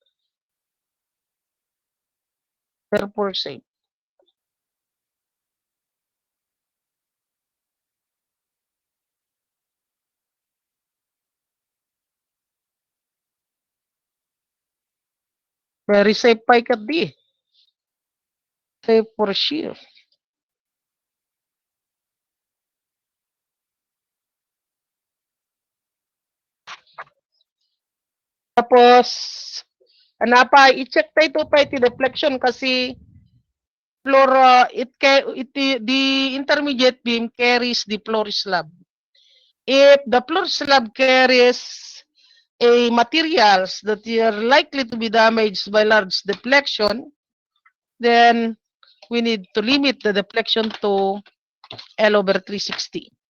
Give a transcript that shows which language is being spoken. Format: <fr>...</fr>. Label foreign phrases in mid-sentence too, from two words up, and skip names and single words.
<en>Therefore, safe. Very safe</en> <ilo>pa ikat di.</ilo> <en>Safe for sure. Tapos,</en> <ilo>i-check tayo ito pa iti</ilo> <en>deflection kasi floor, the intermediate beam carries the floor slab. If the floor slab carries a materials that are likely to be damaged by large deflection, then we need to limit the deflection to L over 360.</en>